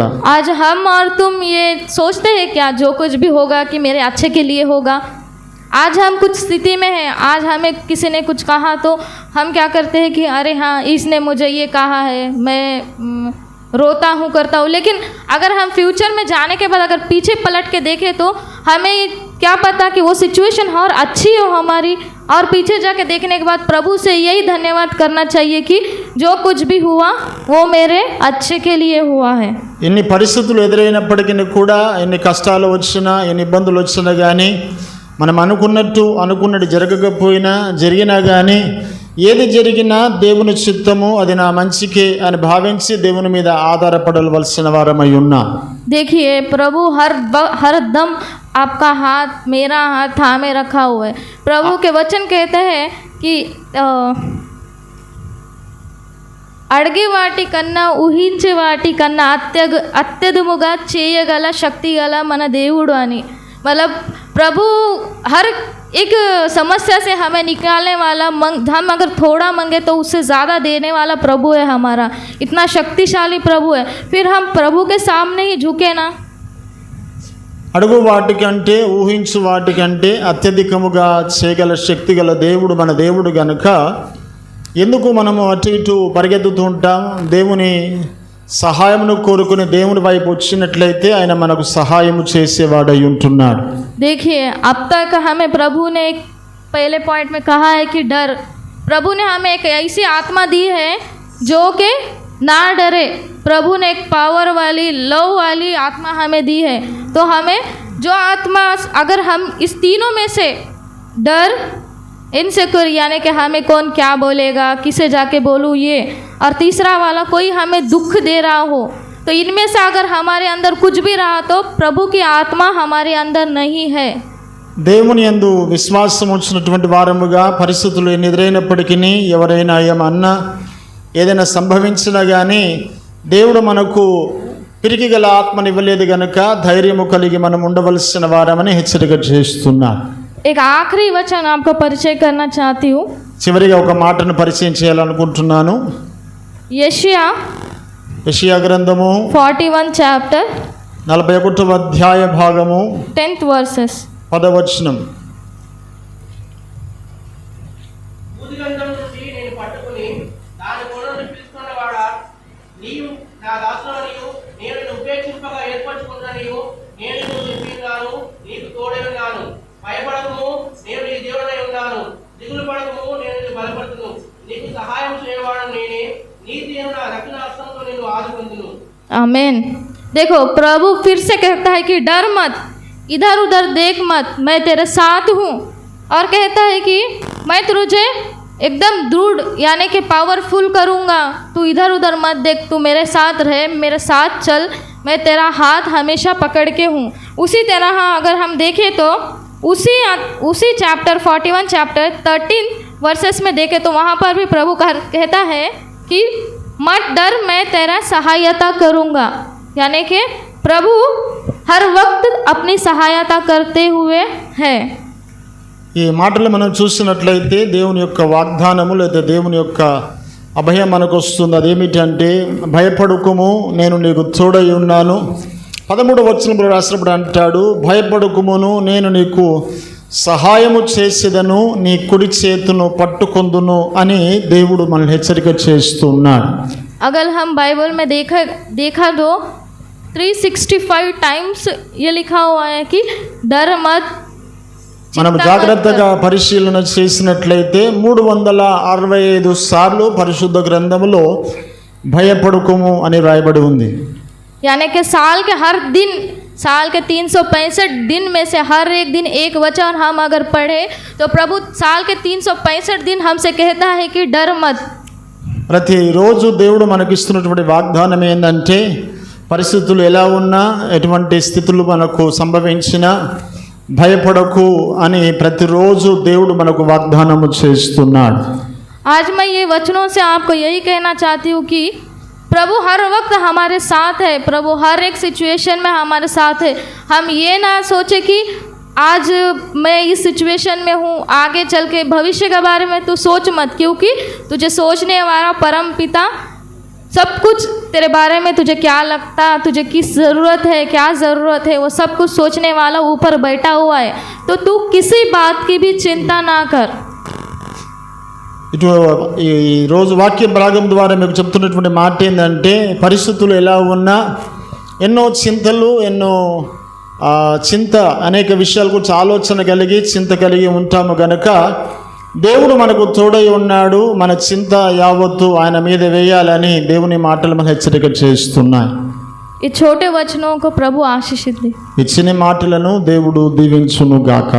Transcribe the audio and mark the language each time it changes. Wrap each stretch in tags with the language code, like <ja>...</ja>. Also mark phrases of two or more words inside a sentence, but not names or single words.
<hi>आज हम और तुम ये सोचते हैं क्या जो कुछ भी होगा कि मेरे अच्छे के लिए होगा? आज हम कुछ स्थिति में हैं, आज हमें किसी ने कुछ कहा तो हम क्या करते हैं कि अरे हाँ, इसने मुझे ये कहा है, मैं रोता हूँ, करता हूँ। लेकिन अगर हम फ्यूचर में जाने के बाद अगर पीछे पलट के देखें तो हमें क्या पता कि वो सिचुएशन और अच्छी हो हमारी, और पीछे जाके देखने के बाद प्रभु से यही धन्यवाद करना चाहिए कि जो कुछ भी हुआ वो मेरे अच्छे के लिए हुआ है।</hi> <te>ఎన్ని పరిస్థితులు ఎదురైనప్పటికీ కూడా, ఎన్ని కష్టాలు వచ్చినా, ఎన్ని ఇబ్బందులు వచ్చినా కానీ, మనం అనుకున్నట్టు జరగకపోయినా, జరిగినా కానీ, ఏది జరిగినా దేవుని చిత్తము, అది నా మంచికే అని భావించి దేవుని మీద ఆధారపడవలసిన వారమై ఉన్నా.</te> <hi>देखिए प्रभु हर दम आपका हाथ, मेरा हाथ थामे रखा हुआ है। प्रभु के वचन कहते हैं कि</hi> <te>అడిగే వాటి కన్నా, ఊహించే వాటి కన్నా అత్యధికముగా చేయగల శక్తి గల మన దేవుడు అని।</te> <hi>मतलब प्रभु हर एक समस्या से हमें निकालने वाला, हम अगर थोड़ा मांगे तो उससे ज़्यादा देने वाला प्रभु है हमारा। इतना शक्तिशाली प्रभु है, फिर हम प्रभु के सामने ही झुके ना।</hi> <te>అడుగు వాటికంటే, ఊహించు వాటికంటే అత్యధికముగా చేయగల శక్తి గల దేవుడు మన దేవుడు గనుక ఎందుకు మనము అటు ఇటు పరిగెత్తుతూ ఉంటాం? దేవుని సహాయమును కోరుకుని దేవుని వైపు వచ్చినట్లయితే ఆయన మనకు సహాయము చేసేవాడై ఉంటున్నాడు.</te> <hi>देखिए अब तक हमें प्रभु ने एक पहले पॉइंट में कहा है कि डर, प्रभु ने हमें एक ऐसी आत्मा दी है जो कि ना डरे। प्रभु ने एक पावर वाली, लव वाली आत्मा हमें दी है। तो हमें जो आत्मा, अगर हम इस तीनों में से डर, इनसिक्योर यानी कि हमें कौन क्या बोलेगा, किसे जाके बोलूँ ये, और तीसरा वाला कोई हमें दुख दे रहा हो, तो इनमें से अगर हमारे अंदर कुछ भी रहा तो प्रभु की आत्मा हमारे अंदर नहीं है।</hi> <te>దేవుని యందు విశ్వాసం ఉంచినటువంటి వారముగా పరిస్థితులు ఎదురైనప్పటికీ, ఎవరైనా ఏమన్నా, ఏదైనా సంభవించినా కానీ దేవుడు మనకు పిరికి గల ఆత్మనివ్వలేదు గనుక ధైర్యము కలిగి మనం ఉండవలసిన వారమని హెచ్చరిక చేస్తున్నాను.</te> <hi>एक आखिरी वचन आपको परिचय करना चाहती हूँ।</hi> <te>చివరిగా ఒక మాటను పరిచయం చేయాలనుకుంటున్నాను. యెషయా గ్రంథము 41 chapter 41వ అధ్యాయ భాగము 10th verses। 10వ వచనం. భూదిగంధం నుండి నేను పట్టుకుని దాని కొనను పిలుచుకున్నవాడా, నీవు నా దాసుడనియు, నేను నిన్ను ఉపేక్షింపగా ఏర్పరచుకున్ననియు, నేను నిన్ను నిలిపినాను, నీకు తోడై ఉన్నాను. భయపడకుము, నేను నీ దేవుడనై ఉన్నాను. దిగులు పడకుము, నేను నిన్ను బలపడుతును. నీకు సహాయం చేయవాడను నేనే, నేను నా దక్షిణ హస్తంతో నేను ఆదుకొందును.</te> <hi>आमीन। देखो प्रभु फिर से कहता है कि डर मत, इधर उधर देख मत, मैं तेरे साथ हूँ। और कहता है कि मैं तुझे एकदम दृढ़ यानी कि पावरफुल करूँगा, तू इधर उधर मत देख, तू मेरे साथ रहे, मेरे साथ चल, मैं तेरा हाथ हमेशा पकड़ के हूँ। उसी तरह अगर हम देखें तो उसी चैप्टर 41 चैप्टर 13 वर्सेस में देखें तो वहाँ पर भी प्रभु कहता है कि मत डर, मैं तेरा सहायता करूँगा। यानी कि प्रभु हर वक्त अपनी सहायता करते हुए है।</hi> <te>ఈ మాటలు మనం చూసినట్లయితే దేవుని యొక్క వాగ్దానము లేదా దేవుని యొక్క అభయం మనకు వస్తుంది. అదేమిటంటే భయపడుకుము, నేను నీకు తోడై ఉన్నాను. 13వ వచనంలో రాసినప్పుడు అంటాడు, భయపడుకుమును, నేను నీకు సహాయము చేసేదను, నీ కుడి చేతును పట్టుకొందును అని దేవుడు మనల్ని హెచ్చరిక చేస్తున్నాడు.</te> <hi>अगर हम बाइबल में देखा तो 365 टाइम्स ये लिखा हुआ है कि डर मत।</hi> <te>మనం జాగ్రత్తగా పరిశీలన చేసినట్లయితే 365 సార్లు పరిశుద్ధ గ్రంథములో భయపడుకుము అని రాయబడి ఉంది.</te> <hi>यानी कि साल के हर दिन, साल के 365 दिन में से हर एक दिन एक वचन हम अगर पढ़े तो प्रभु साल के 365 दिन हमसे कहता है कि डर मत।</hi> <te>ప్రతిరోజు దేవుడు మనకిస్తున్నటువంటి వాగ్దానం ఏంటంటే పరిస్థితులు ఎలా ఉన్నా, ఎటువంటి స్థితులు మనకు సంభవించినా భయపడకు అని ప్రతిరోజు దేవుడు మనకు వాగ్దానము చేస్తున్నాడు.</te> <hi>आज मैं ये वचनों से आपको यही कहना चाहती हूँ कि प्रभु हर वक्त हमारे साथ है, प्रभु हर एक सिचुएशन में हमारे साथ है। हम ये ना सोचे कि आज मैं इस सिचुएशन में हूँ, आगे चल के भविष्य के बारे में तू सोच मत, क्योंकि तुझे सोचने वाला परम पिता सब कुछ तेरे बारे में, तुझे क्या लगता, तुझे किस ज़रूरत है, क्या ज़रूरत है, वो सब कुछ सोचने वाला ऊपर बैठा हुआ है। तो तू किसी बात की भी चिंता ना कर।</hi> <te>ఇటు ఈ రోజు వాక్య భాగం ద్వారా మీకు చెప్తున్నటువంటి మాట ఏంటంటే పరిస్థితులు ఎలా ఉన్నా, ఎన్నో చింతలు, ఎన్నో చింత, అనేక విషయాల గురించి ఆలోచన కలిగి చింత కలిగి ఉంటాము గనక దేవుడు మనకు తోడై ఉన్నాడు. మన చింత యావత్తు ఆయన మీద వేయాలని దేవుని మాటలు మన హెచ్చరిక చేస్తున్నాయి.</te> <hi>ఈ छोटे वचनों को प्रभु आशीषित दे।</hi> <te>ఇచ్చిన మాటలను దేవుడు దీవించును గాక.</te>